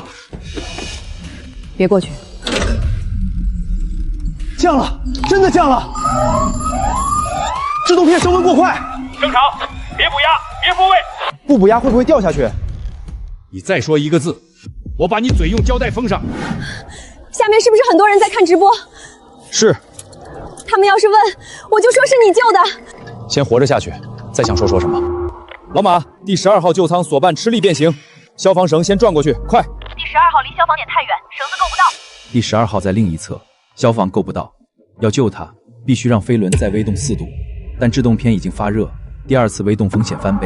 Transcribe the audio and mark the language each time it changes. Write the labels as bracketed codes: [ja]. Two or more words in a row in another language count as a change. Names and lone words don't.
[zh] 別過去。降了，真的降了！制動片升溫過快，正常，別補壓，別復位。不補壓會不會掉下去？你再說一個字，我把你嘴用膠帶封上。下面是不是很多人在看直播？是。他們要是問，我就說是你救的。先活着下去，再想說什麼。老馬，第12號救艙鎖半吃力變形，消防繩先轉過去，快！第12號離消防點太遠，繩子夠不到。第12號在另一側，消防夠不到，要救他，必須讓飛輪再微動4度，但制動片已經發熱，第2次微動風險翻倍。